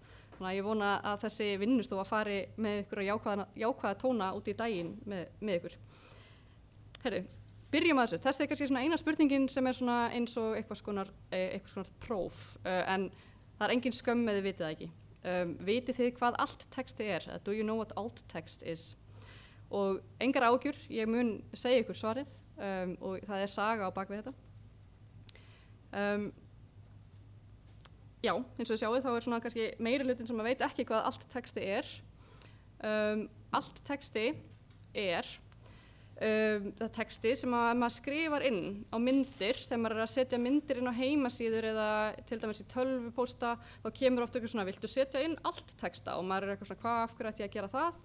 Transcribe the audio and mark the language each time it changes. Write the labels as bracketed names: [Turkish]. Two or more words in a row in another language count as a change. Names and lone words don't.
[Icelandic] Þannig að ég vona að þessi vinnustofa fari með ykkur jákvæða tóna út í daginn með ykkur. Herru, byrjum að þessu. Þessi er kannski svona eina spurningin sem er svona eins og eitthvað skonar próf, en það er engin skömm ef þið vitið það ekki. Vitið þið hvað alt texti er? [English] Do you know what alt text is? [Icelandic] Og engar áhyggjur, ég mun segja ykkur svarið og það er saga á bakvið þetta. Já, eins og þið sjáið þá er svona kannski meiri hlutin sem veit ekki hvað alt texti er. Alt texti er það texti sem að maður skrifar inn á myndir, þegar maður að setja myndir inn á heimasíður eða til dæmis í tölvupósta, þá kemur oft eitthvað svona, viltu setja inn alt texta og maður eitthvað svona, af hverju ætti ég að gera það?